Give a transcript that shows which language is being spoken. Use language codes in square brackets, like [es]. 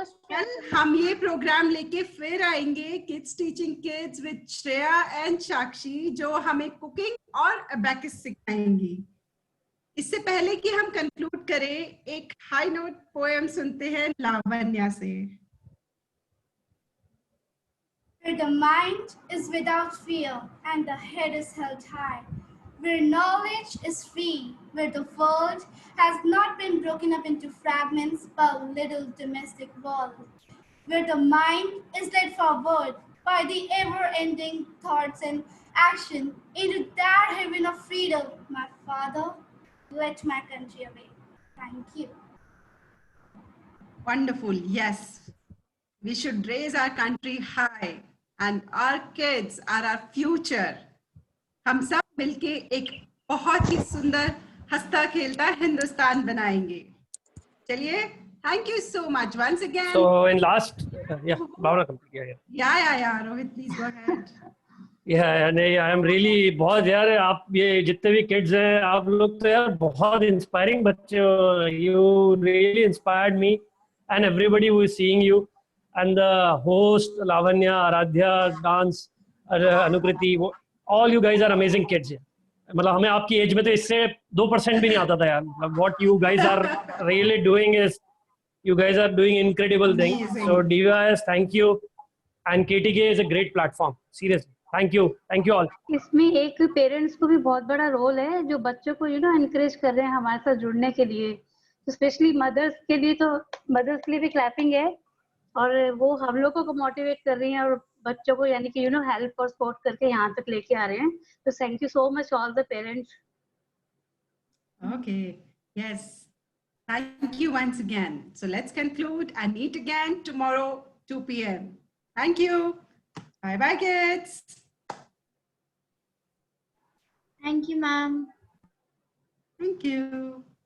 [hi] कल हम ये प्रोग्राम लेके फिर आएंगे kids teaching kids with Shreya and साक्षी जो हमें कुकिंग और अबैकस सिखाएंगी. इससे पहले कि हम कंक्लूड करें एक हाई नोट पोएम सुनते हैं लावण्या से. [en] Where the mind is without fear and the head is held high, where knowledge is free, where the world has not been broken up into fragments by a little domestic wall, where the mind is led forward by the ever-ending thoughts and action into that heaven of freedom, my Father, let my country away. Thank you. Wonderful. Yes, we should raise our country high and our kids are our future. [hi] हम सब मिलके एक बहुत ही सुंदर हंसता खेलता हिंदुस्तान बनाएंगे. चलिए, [en] thank you so much once again. So in last, Bhavna complete. Yeah. Rohit, please go ahead. [hi] नहीं, [en] I am really [hi] बहुत यार आप ये जितने भी kids हैं आप लोग तो यार बहुत inspiring बच्चे हो. [en] You really inspired me and everybody who is seeing you and the host Lavanya, Aradhya, dance, Anukriti, all you guys are amazing kids. [hi] मतलब हमें आपकी एज में तो इससे 2% भी नहीं आता था यार. [en] What you guys are really doing is you guys are doing incredible things. So DVIS, thank you, and KTK is a great platform. Seriously, thank you all. [hi] इसमें एक पेरेंट्स को भी बहुत बड़ा रोल है जो बच्चों को एनकरेज कर रहे हैं हमारे साथ जुड़ने के लिए. स्पेशली मदर्स के लिए तो मदर्स के लिए भी क्लैपिंग है और वो हम लोगों को मोटिवेट कर रही हैं और बच्चों को यानी कि हेल्प और सपोर्ट करके यहाँ तक लेके आ रहे हैं. [en] तो thank you so much all the parents. Okay, yes. Thank you once again. So let's conclude and meet again tomorrow 2 p.m. Thank you. Bye kids. Thank you, ma'am. Thank you.